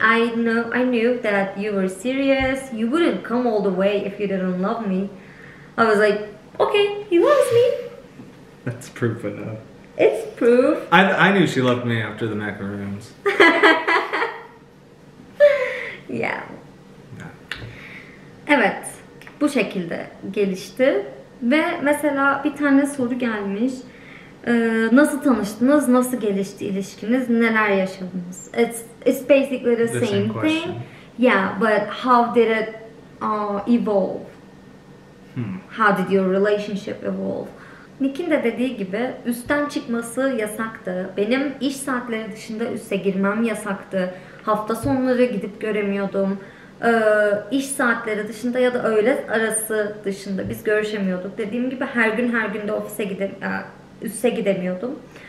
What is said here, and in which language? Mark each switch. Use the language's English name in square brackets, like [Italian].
[English] I knew that you were serious. You wouldn't come all the way if you didn't love me. I was like, okay, he loves me. That's proof enough. It's proof. I knew she loved me after the macaroons. Yeah. [Turkish] Evet, bu şekilde gelişti ve mesela bir tane soru gelmiş. Nasıl tanıştınız? Nasıl gelişti ilişkiniz? Neler yaşadınız? [English] It's basically the same thing. Yeah, but how did it evolve? How did your relationship evolve? [Turkish] Nick'in de dediği gibi üstten çıkması yasaktı. Benim iş saatleri dışında üste girmem yasaktı. Hafta sonları gidip göremiyordum. İş saatleri dışında ya da öğle arası dışında biz görüşemiyorduk. Dediğim gibi her gün de üste gidemiyordum.